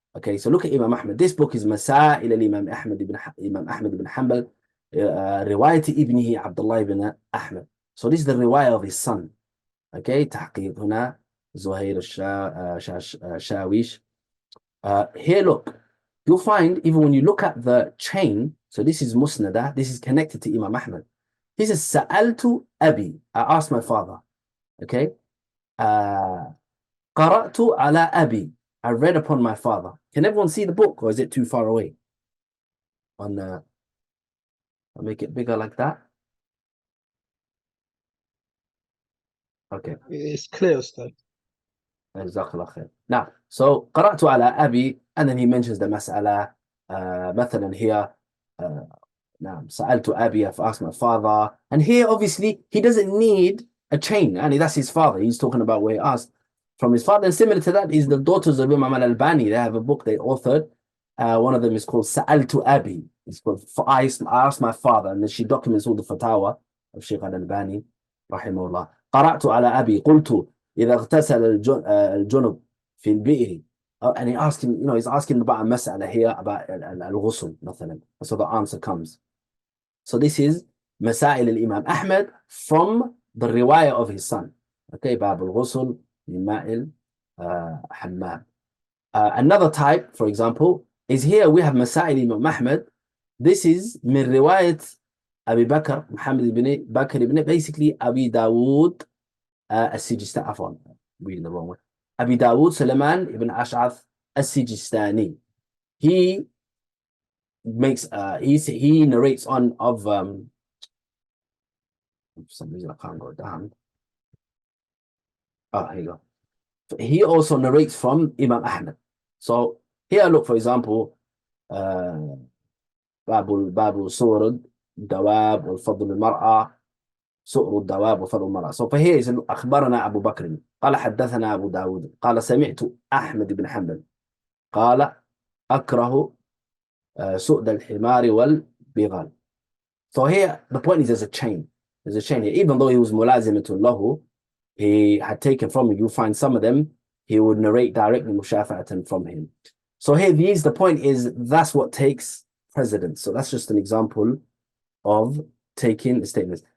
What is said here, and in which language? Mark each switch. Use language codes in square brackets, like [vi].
[en] Okay, so look at Imam Ahmad. This book is Masail al-Imam Imam Ahmad ibn Hanbal, [ar] رواية ابنه عبد الله [en] ibn Ahmad. So this is the riwayah of his son. [ar] Okay, تحقيق هنا زهير الشاويش. [en] Here, look, you'll find even when you look at the chain, so this is Musnada, this is connected to Imam Ahmad. He says, Sa'altu Abi, I asked my father. Okay, Qara'tu ala Abi, I read upon my father. Can everyone see the book, or is it too far away? I'll make it bigger like that. Okay. It's clear still. Jazakallah khair. Now, so [ar] قرأت على أبي, [en] and then he mentions the mas'ala, [ar] مثلا [en] here, [ar] نعم, سألت أبي, [en] I've asked my father, and here obviously he doesn't need a chain, and that's his father. He's talking about where he asked from his father, and similar to that is the daughters of Imam al-Albani. They have a book they authored. One of them is called سألت أبي. It's called I asked my father, and then she documents all the fatawa of Sheikh al-Albani [ar] رحمه الله. قرأت على أبي قلت إذا اغتسل الجنب في البئر. [en] And he asked him, he's asking about a mas'ala here about al-ghusl, [ar] مثلا. [en] So the answer comes. So this is Masail al-Imam Ahmad from the riwayah of his son. Okay, Bab al-Ghusl, Ma'il, Hammam. Another type, for example, is here we have Masail Imam Ahmad. This is min riwayat Abi Bakr, Muhammad ibn Bakr ibn, basically Abi Dawood السجستاني, [ar] عفوا, [en] reading the wrong way. Abi Dawood Sulaiman ibn Ash'ath al-Sijistani. He makes he narrates on of for some reason I can't go down. Oh, here you go. He also narrates from Imam Ahmad. So here, look, for example, Babu Surad Dawab wal Fadl al-Mar'a, [ar] سؤر الدواب وفضل المرأة. [en] So for here is [ar] أخبرنا أبو بكر قال حدثنا أبو داود قال سمعت أحمد بن حنبل قال أكره سؤد الحمار والبغال. [en] So here the point is there's a chain. There's a chain here. Even though he was [ar] ملازمة له, [en] he had taken from him. You find some of them he would narrate directly مشافعة from him. So here the point is that's what takes precedence. So that's just an example of taking the statements.